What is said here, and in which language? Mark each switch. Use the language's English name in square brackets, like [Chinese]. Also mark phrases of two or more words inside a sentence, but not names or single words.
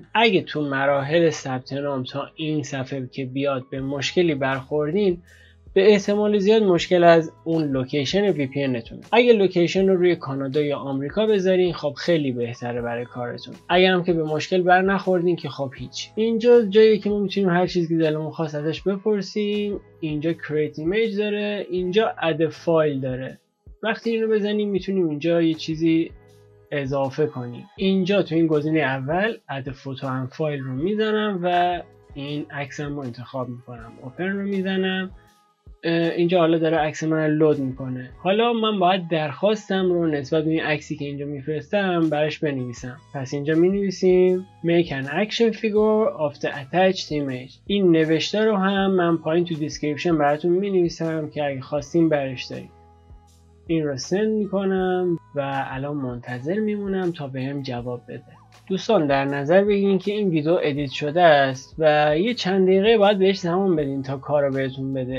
[Persian] اگه تو مراحل ثبت نام تا این صفحه که بیاد به مشکلی برخوردین، به احتمال زیاد مشکل از اون لوکیشن وی پی انتونه. اگه لوکیشن رو روی کانادا یا آمریکا بذارین خب خیلی بهتره برای کارتون. اگه هم که به مشکل بر نخوردین که خب هیچ. اینجا جایی که ما میتونیم هر چیزی که دلمون خواست ازش بپرسیم. اینجا [English] create image [Persian] داره، اینجا [English] add file [Persian] داره. وقتی اینو بزنیم میتونیم اینجا یه چیزی اضافه کنیم. اینجا تو این گزینه اول [English] add photo and file [Persian] رو میزنم و این عکسم رو انتخاب میکنم. open رو میزنم. اینجا حالا داره عکس من لود میکنه. حالا من باید درخواستم رو نسبت به این عکسی که اینجا میفرستم براش بنویسم. پس اینجا مینویسیم [English] make an action figure of the attached image. [Persian] این نوشته رو هم من پایین تو دیسکریپشن براتون مینویسم که اگه خواستیم برش داریم. این رو سند میکنم و الان منتظر میمونم تا بهم جواب بده. دوستان در نظر بگیرین که این ویدیو ادیت شده است و یه چند دقیقه باید بهش زمان بدین تا کارو بهتون بده.